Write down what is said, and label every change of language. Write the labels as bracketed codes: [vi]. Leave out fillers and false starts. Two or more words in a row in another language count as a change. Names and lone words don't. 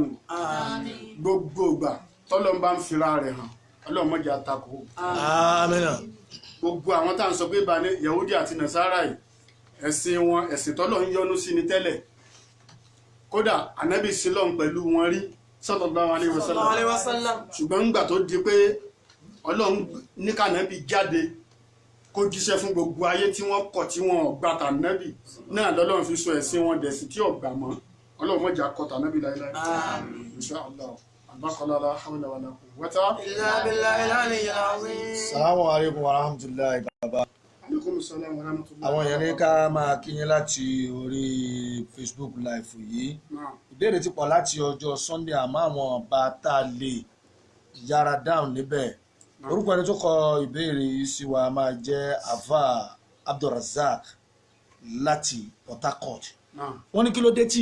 [yo] gbogbo ìgbà tọ́lọ́mọ bá ń fira rẹ̀ hàn ọlọ́mọ jẹ́ àtakò. Àmín. gbogbo àwọn tá à ń sọ pé [ar] بني يهودي [yo] àti Nasara yìí ẹ̀sìn wọn ẹ̀sìn tọ́lọ̀ ń yọ́nú sí ni tẹ́lẹ̀ kódà ànábì sílọ̀n pẹ̀lú wọn rí [ar] صلى الله عليه وسلم [yo] ṣùgbọ́n ńgbà tó di pé ọlọ́run ní kànábì jáde kó jíṣẹ́ fún gbogbo ayé tí wọ́n kọ̀ tí wọ́n gbà tànábì náà lọ́lọ́run fi sọ ẹ̀sìn wọn dẹ̀sí tí ò gbà mọ́ ọlọ́run mọ̀jà kọ̀ tànábì láíláí [ar] إن شاء الله [yo] àbákọ́lá [ar] لا حول ولا قوة إلا بالله العلي العظيم. السلام عليكم ورحمة الله وبركاته. عليكم السلام ورحمة الله. [yo] àwọn èèyàn ní ká máa kí yín láti orí Facebook live yìí ìbéèrè ti pọ̀ láti ọjọ́ Sunday àmọ́ àwọn bá tá a lè yára dáhùn níbẹ̀ orúkọ ẹni tó kọ ìbéèrè yìí sí wa máa jẹ́ Ava Abdulrasaq láti Port Harcourt wọ́n ní kí ló dé tí